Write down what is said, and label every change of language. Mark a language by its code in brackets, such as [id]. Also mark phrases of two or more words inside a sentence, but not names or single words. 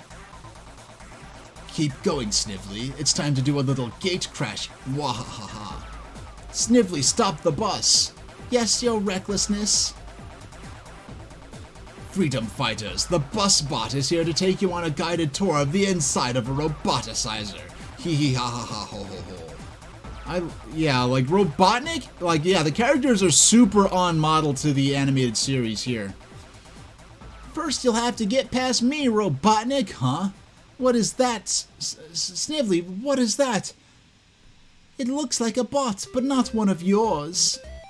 [en] Keep going, Snively. It's time to do a little gate crash. Wahahaha. Snively, stop the bus. Yes, your recklessness. Freedom fighters, the bus bot is here to take you on a guided tour of the inside of a roboticizer. Hee hee ha ha ha ho ho ho. Yeah, like Robotnik, like, yeah, the characters are super on model to the animated series here. First, you'll have to get past me, Robotnik, huh? What is that? Snively, what is that? It looks like a bot, but not one of yours.